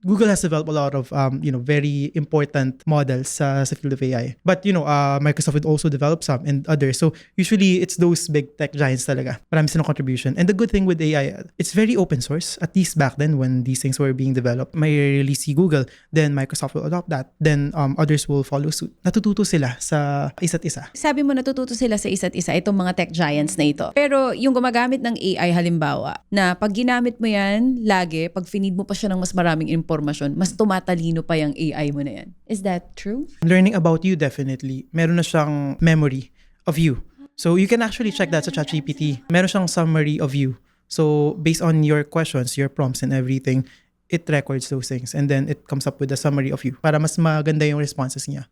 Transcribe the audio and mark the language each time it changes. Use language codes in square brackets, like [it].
[en] Google has developed a lot of, very important models sa field of AI. But, Microsoft would also develop some and others. So, usually, it's those big tech giants talaga. [tl] Marami silang [en] contribution. And the good thing with AI, it's very open source. At least back then, when these things were being developed, [tl] may release si Google, [en] then Microsoft will adopt that. Then, others will follow suit. [tl] Natututo sila sa isa't isa. Sabi mo natututo sila sa isa't isa, itong mga tech giants na ito. Pero yung gumagamit ng AI halimbawa, na pag ginamit mo yan, pag finid mo pa siya ng mas maraming impormasyon, mas tumatalino pa yung AI mo na yan. [en] Is that true? Learning about you, definitely. [tl] Meron na siyang [en] memory of you. So you can actually check that sa ChatGPT. Meron siyang summary of you. So based on your questions, your prompts and everything, it records those things and then it comes up with a summary of you [tl] para mas maganda yung responses niya.